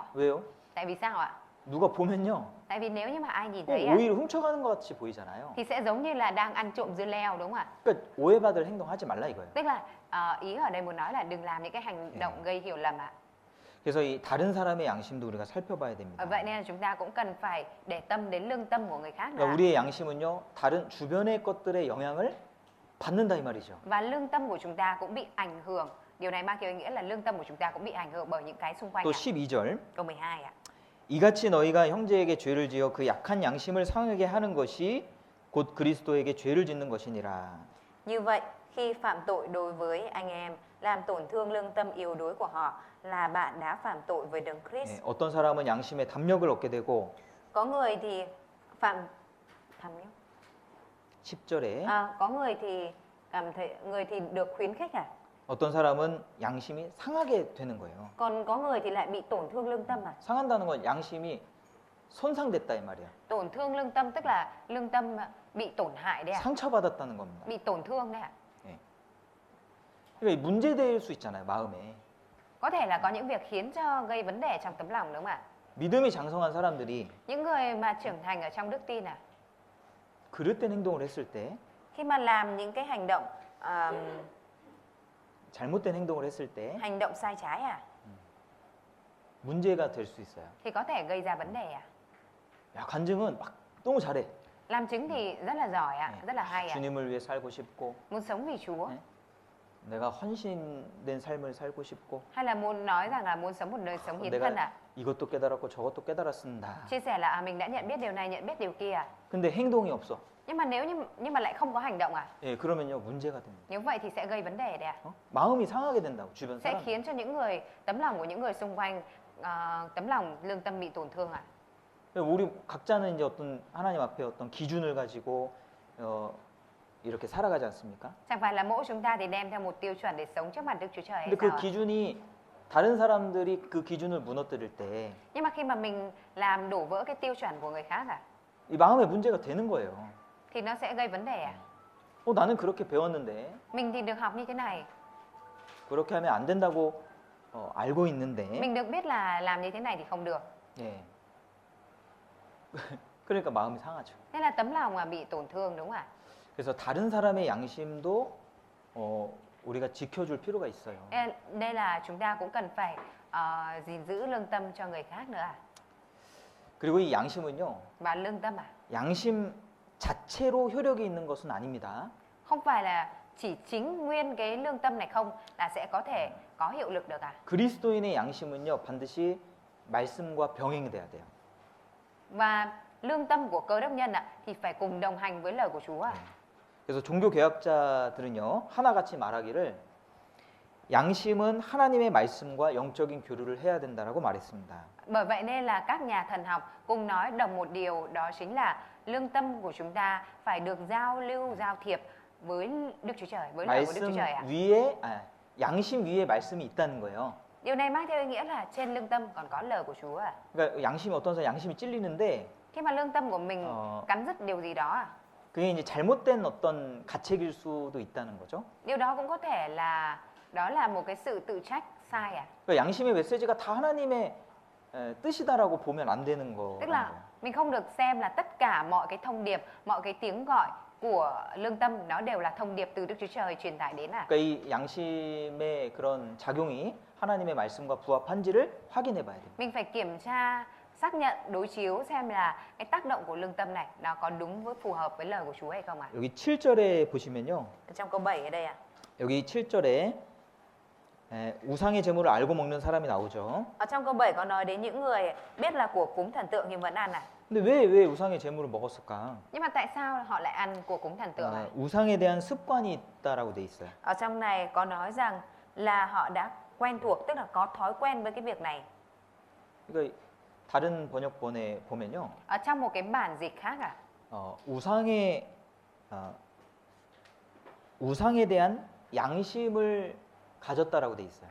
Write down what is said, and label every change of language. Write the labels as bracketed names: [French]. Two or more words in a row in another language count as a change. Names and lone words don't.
[Korean] 왜요? [Vietnamese] Tại vì sao ạ? [Korean] 누가 보면요. [Vietnamese] Tại vì nếu như mà ai nhìn thấy [Korean] 오이를 훔쳐가는 것 같이 보이잖아요. [Vietnamese] thì sẽ giống như là đang ăn trộm dưa leo đúng không ạ? [Korean] 그러니까 오해받을 행동하지 말라 이거예요. [Vietnamese] Tức là ý ở đây muốn nói là đừng làm những cái hành động gây hiểu lầm ạ. [Korean] 그래서 이 다른 사람의 양심도 우리가 살펴봐야 됩니다. [Vietnamese] Vậy nên là chúng ta cũng cần phải để tâm đến lương tâm của người khác nữa. [Korean] 그러니까 우리의 양심은요, 다른 주변의 것들의 영향을 받는다 이 말이죠. [Vietnamese] Và lương tâm của chúng ta cũng bị ảnh hưởng. Điều này mang theo ý nghĩa là lương tâm của chúng ta cũng bị ảnh hưởng bởi những cái xung quanh. [Korean] 또 12절. [Vietnamese] Câu 12 ạ. [Korean] 이같이 너희가 형제에게 죄를 지어 그 약한 양심을 상하게 하는 것이 곧 그리스도에게 죄를 짓는 것이니라. [Vietnamese] Như vậy, khi phạm tội đối với anh em, làm tổn thương lương tâm yếu đuối của họ là bạn đã phạm tội với Đấng Christ. [Korean] 어떤 사람은 양심의 담력을 얻게 되고 [Vietnamese] Có người thì phạm tham nhũng. [Korean] 10절에 [Vietnamese] Có người thì cảm thấy người thì được khuyến khích [Korean] 어떤 사람은 양심이 상하게 되는 거예요. [Vietnamese] Còn có người thì lại bị tổn thương lương tâm [Korean] 상한다는 건 양심이 손상됐다 이 말이야. [Vietnamese] Tổn thương lương tâm tức là lương tâm bị tổn hại đấy [Korean] 상처받았다는 겁니다. [Vietnamese] Bị tổn thương đấy [Korean] 그러니까 문제될 수 있잖아요, 마음에. [Vietnamese] Có thể là có những việc khiến cho gây vấn đề trong tấm lòng đúng không ạ? [Korean] 믿음이 장성한 사람들이 [Vietnamese] Những người mà trưởng thành ở trong đức tin [Korean] 그릇된 행동을 했을 때, [Vietnamese] khi mà làm những cái hành động [Korean] 잘못된 행동을 했을 때 [Vietnamese] hành động sai trái [Korean] 문제가 될 수 있어요. [Vietnamese] thì có thể gây ra vấn đề [Korean] 야, 간증은 막 너무 잘해. [Vietnamese] Làm chứng thì rất là giỏi rất là hay [Korean] 주님을 위해 살고 싶고, [Vietnamese] Muốn sống vì Chúa [Korean] 내가 헌신된 삶을 살고 싶고, [Vietnamese] hay là muốn nói rằng là muốn sống một đời sống hiến thân [Korean] 내가 이것도 깨달았고 저것도 깨달았습니다. [Vietnamese] Chia sẻ là mình đã nhận biết điều này, nhận biết điều kia [Korean] 근데 행동이 없어. [Vietnamese] Nhưng mà nhưng mà lại không có hành động [Korean] 예, 그러면요 문제가 됩니다. [Vietnamese] Nếu vậy thì sẽ gây vấn đề đấy [Korean] 마음이 상하게 된다고 주변 [Vietnamese] Sẽ [Korean] 사람. [Vietnamese] khiến cho những người, tấm lòng của những người xung quanh tấm lòng lương tâm bị tổn thương [Korean] 우리 각자는 이제 어떤 하나님 앞에 어떤 기준을 가지고 이렇게 살아가지 않습니까? [Vietnamese] Chẳng phải là mỗi chúng ta thì đem theo một tiêu chuẩn để sống trước mặt Đức Chúa Trời hay [Korean] 근데 그 [Vietnamese] sao [Korean] 기준이 다른 사람들이 그 기준을 무너뜨릴 때 이 [Vietnamese] Nhưng mà khi mà mình làm đổ vỡ cái tiêu chuẩn của người khác [Korean] 마음에 문제가 되는 거예요. [Vietnamese] thì nó sẽ gây vấn đề [Korean] 나는 그렇게 배웠는데 [Vietnamese] Mình thì được học như thế này, [Korean] 그렇게 하면 안 된다고 알고 있는데 [Vietnamese] mình được biết là làm như thế này thì không được. [Korean] 예. 그러니까 마음이 상하죠. [Vietnamese] Nên là tấm lòng bị tổn thương đúng không ạ? [Korean] 그래서 다른 사람의 양심도 우리가 지켜줄 필요가 있어요. [Vietnamese] Đây là chúng ta cũng cần phải gìn giữ lương tâm cho người khác nữa. [Korean] 그리고 이 양심은요, [Vietnamese] Và lương tâm [Korean] 양심 자체로 효력이 있는 것은 아닙니다. [Vietnamese] không phải là chỉ chính nguyên cái lương tâm này không là sẽ có thể có hiệu lực được [Korean] 그리스도인의 양심은요, 반드시 말씀과 병행이 돼야 돼요. [Vietnamese] Và lương tâm của cơ đốc nhân thì phải cùng đồng hành với lời của Chúa [Korean] 그래서 종교 개혁자들은요, 하나같이 말하기를 양심은 하나님의 말씀과 영적인 교류를 해야 된다라고 말했습니다. [Vietnamese] Bởi vậy nên là các nhà thần học cùng nói đồng một điều, đó chính là lương tâm của chúng ta phải được giao lưu, giao thiệp với Đức Chúa Trời, với lời của Đức [Korean] 말씀 [Vietnamese] Chúa Trời [Korean] 위에 양심 위에 말씀이 있다는 거예요. [Vietnamese] Điều này mang theo ý nghĩa là trên lương tâm còn có lời của Chúa [Korean] 그러니까 양심이 어떤 사람 양심이 찔리는데 [Vietnamese] Khi mà lương tâm của mình cắn rứt điều gì đó [Korean] 그게 이제 잘못된 어떤 가책일 수도 있다는 거죠. [Vietnamese] điều đó cũng có thể là đó là một cái sự tự trách sai [Korean] 그러니까 양심의 메시지가 다 하나님의 뜻이다라고 보면 안 되는 거. [Vietnamese] Tức là mình không được xem là tất cả mọi cái thông điệp, mọi cái tiếng gọi của lương tâm nó đều là thông điệp từ Đức Chúa Trời truyền tải đến [Korean] 그러니까 이 양심의 그런 작용이 하나님의 말씀과 부합한지를 확인해 봐야 돼요. [Vietnamese] Mình phải kiểm tra, xác nhận, đối chiếu xem là cái tác động của lương tâm này nó có đúng với phù hợp với lời của Chúa hay không [Korean] 여기 7절에 보시면요. [Vietnamese] Trong câu 7 ở đây [Korean] 여기 7절에 우상의 제물을 알고 먹는 사람이 나오죠. [Vietnamese] Ở trong câu 7 có nói đến những người biết là của cúng thần tượng nhưng vẫn ăn [Korean] 근데 왜 우상의 제물을 먹었을까? [Vietnamese] Nhưng mà tại sao họ lại ăn của cúng thần tượng [Korean] 우상에 대한 습관이 있다라고 돼 있어요. [Vietnamese] Ở trong này có nói rằng là họ đã quen thuộc, tức là có thói quen với cái việc này. [Korean] 그러니까 다른 번역본에 보면요. [Vietnamese] Ở trong một cái bản dịch khác [Korean] 우상에 대한 양심을 가졌다라고 돼 있어요.